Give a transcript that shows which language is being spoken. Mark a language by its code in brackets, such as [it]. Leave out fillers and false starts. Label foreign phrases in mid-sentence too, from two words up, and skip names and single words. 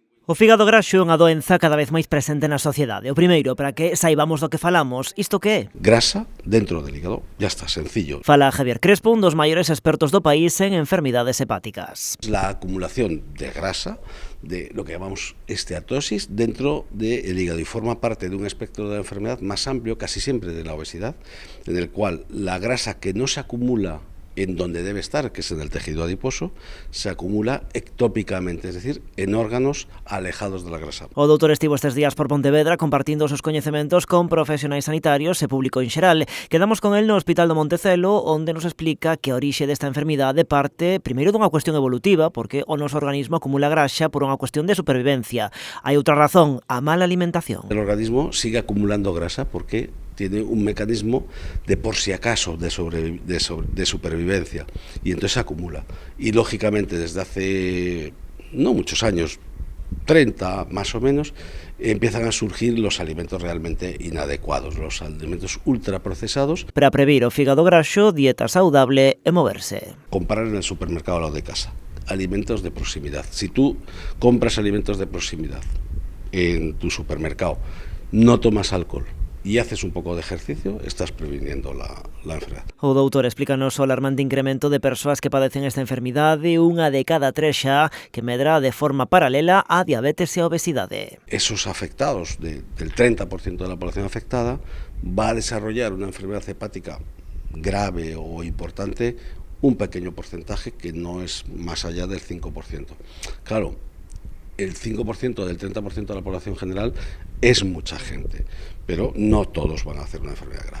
[gl] O fígado graxo é unha doenza cada vez máis presente na sociedade. O primeiro, para que saibamos do que falamos, isto que é? [es] Grasa dentro del hígado, ya está, sencillo. [gl] Fala Javier Crespo, un dos maiores expertos do país en enfermidades hepáticas. [es] La acumulación de grasa, de lo que llamamos esteatosis, dentro del hígado y forma parte de un espectro de la enfermedad más amplio, casi siempre de la obesidad, en el cual la grasa que no se acumula en donde debe estar, que es en el tejido adiposo, se acumula ectópicamente, es decir, en órganos alejados de la grasa. [gl] O doutor estivo estes días por Pontevedra compartindo os seus coñecementos con profesionais sanitarios e público en xeral. Quedamos con el no Hospital do Montecelo, onde nos explica que a orixe desta enfermidade parte primeiro dunha cuestión evolutiva, porque o noso organismo acumula graxa por unha cuestión de supervivencia. Hai outra razón, a mala alimentación. [es] El organismo sigue acumulando grasa porque tiene un mecanismo de por si acaso de supervivencia y entonces se acumula. Y lógicamente desde hace no muchos años, 30 más o menos, empiezan a surgir los alimentos realmente inadecuados, los alimentos ultraprocesados. [gl] Para previr o fígado graxo, dieta saudable e moverse. [es] Comprar en el supermercado al lado de casa, alimentos de proximidad. Si tú compras alimentos de proximidad en tu supermercado, no tomas alcohol y haces un poco de ejercicio, estás previniendo la enfermedad. [gl] O doutor explícanos o alarmante incremento de persoas que padecen esta enfermidade, unha de cada 3 xa, que medra de forma paralela a diabetes e a obesidade. [es] Esos afectados, del 30% de la población afectada, va a desarrollar una enfermedad hepática grave o importante, un pequeño porcentaje que no es más allá del 5%. Claro, el 5% del 30% de la población general es mucha gente, pero no todos van a hacer una enfermedad grave.